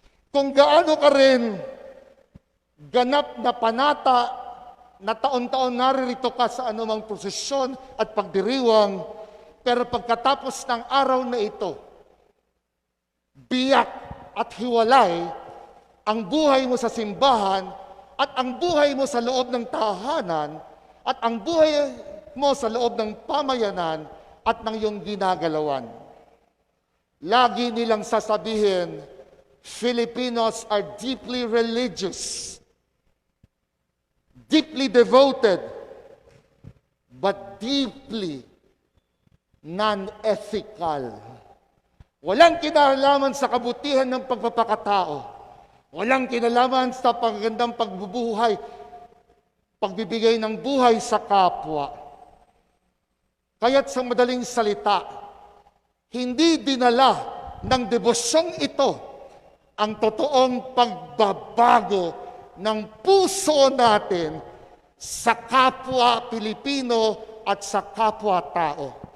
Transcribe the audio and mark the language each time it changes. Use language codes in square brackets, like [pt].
[tl] Kung gaano ka rin ganap na panata na taon-taon naririto ka sa anumang prosesyon at pagdiriwang, pero pagkatapos ng araw na ito, biyak at hiwalay ang buhay mo sa simbahan at ang buhay mo sa loob ng tahanan at ang buhay mo sa loob ng pamayanan at ng iyong ginagalawan. Lagi nilang sasabihin, [en] Filipinos are deeply religious, deeply devoted, but deeply non-ethical. [tl] Walang kinalaman sa kabutihan ng pagpapakatao. Walang kinalaman sa pagandang pagbubuhay, pagbibigay ng buhay sa kapwa. Kaya't sa madaling salita, hindi dinala ng debosyong ito ang totoong pagbabago ng puso natin sa kapwa Pilipino at sa kapwa-tao.